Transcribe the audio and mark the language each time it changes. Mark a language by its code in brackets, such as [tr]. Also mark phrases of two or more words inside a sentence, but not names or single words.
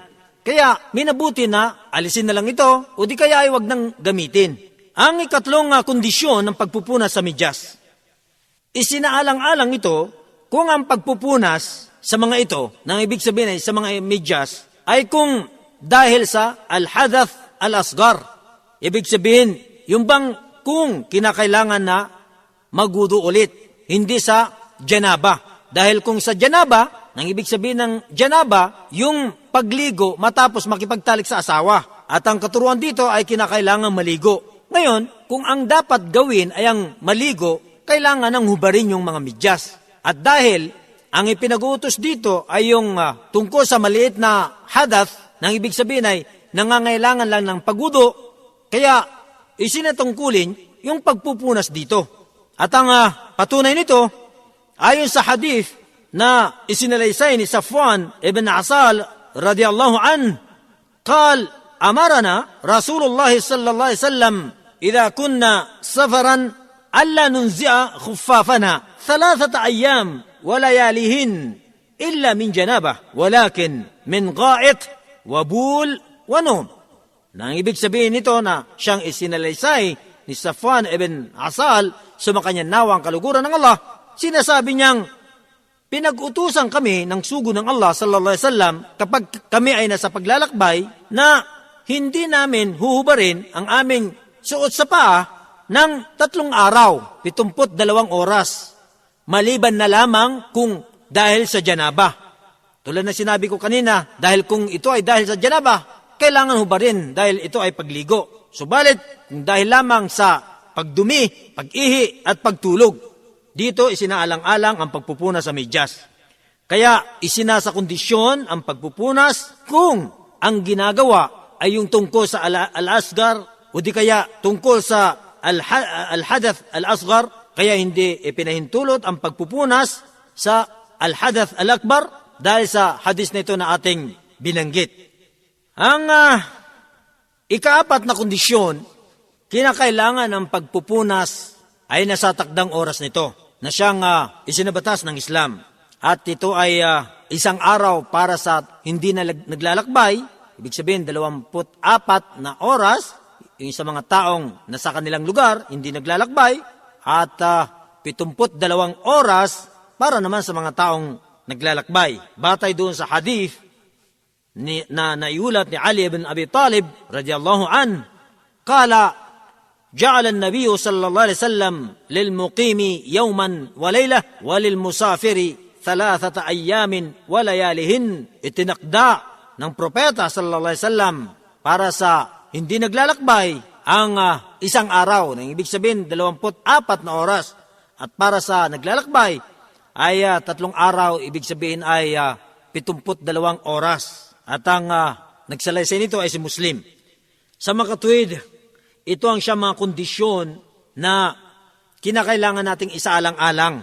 [tl] Kaya minabuti na alisin na lang ito o di kaya ay wag nang gamitin. Ang ikatlong kondisyon ng pagpupunas sa medyas, isinaalang-alang ito kung ang pagpupunas sa mga ito, nang ibig sabihin ay sa mga medyas, ay kung dahil sa [ar] الحدث الأصغر. [tl] Ibig sabihin, yung bang kung kinakailangan na magudo ulit, hindi sa janaba. Dahil kung sa janaba, nang ibig sabihin ng janaba, yung pagligo matapos makipagtalik sa asawa. At ang katuruan dito ay kinakailangan maligo. Ngayon, kung ang dapat gawin ay ang maligo, kailangan ng hubarin yung mga medyas. At dahil ang ipinag-uutos dito ay yung tungkol sa maliit na hadath, nang ibig sabihin ay nangangailangan lang ng pagudo, kaya isinatungkulin yung pagpupunas dito. At ang patunay nito, ayon sa hadith na isinalaysay ni Safwan ibn Asal [ar] رضي الله عن، قال أمرنا رسول الله صلى الله عليه وسلم إذا كنا سفرا ألا ننزع خفافنا 3 أيام ولياليهن إلا من جنابة ولكن من غائط وبول ونوم. [tl] Nang ibig sabihin nito na siyang isinalaysay ni Safwan ibn Asal, sumakanya nawa ang kaluguran ng Allah, sinasabi niyang, pinag-utusan kami ng sugo ng Allah [ar] صلى الله عليه وسلم [tl] kapag kami ay nasa paglalakbay na hindi namin huhubarin ang aming suot sa paa ng 3 araw, 72 oras, maliban na lamang kung dahil sa janaba. Tulad na sinabi ko kanina, dahil kung ito ay dahil sa janaba, kailangan hubarin dahil ito ay pagligo. Subalit, kung dahil lamang sa pagdumi, pag-ihi at pagtulog, dito isinaalang-alang ang pagpupunas sa medyas. Kaya isinasa kondisyon ang pagpupunas kung ang ginagawa ay yung tungkol sa al-asgar o di kaya tungkol sa [ar] الحدث الأصغر, [tl] kaya hindi ipinahintulot ang pagpupunas sa [ar] الحدث الأكبر [tl] dahil sa hadis na ito na ating binanggit. Ang ikaapat na kondisyon, kinakailangan ng pagpupunas ay nasa takdang oras nito. na siyang isinabatas ng Islam. At ito ay isang araw para sa hindi na naglalakbay, ibig sabihin 24 na oras, yung sa mga taong nasa kanilang lugar, hindi naglalakbay, at 72 oras para naman sa mga taong naglalakbay. Batay doon sa hadith na naiulat ni Ali ibn Abi Talib [ar] رضي الله عن، قال, جعل النبي صلى الله عليه وسلم للمقيم يوما وليلة وللمسافر 3 أيام وليالهن. [tl] Itinakda ng propeta [ar] صلى الله عليه وسلم [tl] para sa hindi naglalakbay ang isang araw, na ibig sabihin 24 na oras, at para sa naglalakbay ay 3 araw, ibig sabihin ay 72 oras. At ang nagsalaysay nito ay si Muslim. Sa makatuwid, ito ang siya mga kondisyon na kinakailangan nating isaalang-alang.